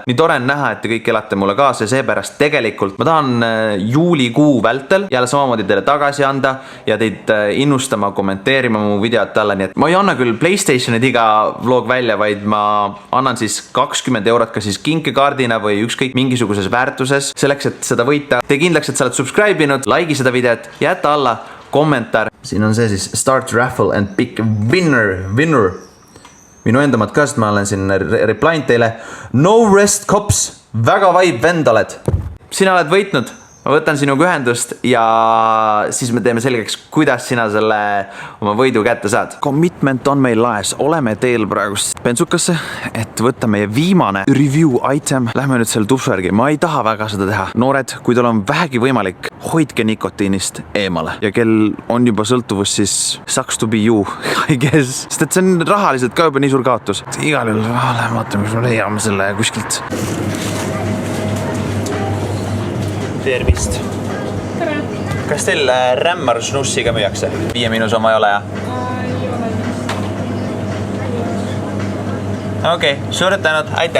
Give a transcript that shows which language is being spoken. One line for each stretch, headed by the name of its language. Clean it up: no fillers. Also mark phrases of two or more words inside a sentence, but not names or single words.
Estonian: Nii tore on näha, et te kõik elate mulle kaasa ja seepärast tegelikult ma tahan juulikuu vältel jälle samamoodi teile tagasi anda ja teid innustama, kommenteerima mu videot alla. Nii et ma ei anna küll PlayStationid iga vlog välja, vaid ma annan siis 20 eurot ka siis kinkekaardina või ükskõik mingisuguses väärtuses selleks, et seda võita. Tee kindlaks, et sa oled subscribe-inud, like'i seda videot, jäta alla kommentaar. Siin on see siis
English: start raffle and pick winner.
Estonian: Minu endamad ka, sest ma olen siin replynud teile. No rest cops, väga vaib vend oled. Sina oled võitnud. ma võtan sinuga ühendust ja siis me teeme selgeks, kuidas sina selle oma võidu kätte saad. Commitment on meil laes, oleme teel praegu bensukasse, et võtta meie viimane review item. Lähme nüüd selle tupsu järgi, ma ei taha väga seda teha. Noored, kui teil on vähegi võimalik, hoidke nikotiinist eemale ja kel on juba sõltuvus, siis
English: sucks to be you, I guess.
Estonian: Sest et see on rahaliselt ka juba nii suur kaotus. Igal juhul lähme vaatame, kus me leiame selle kuskilt. Tervist. Tere. Kas teil rämmar snussi ka müüakse? 5- oma ei ole, jah? Okei, suured tänud, aitäh!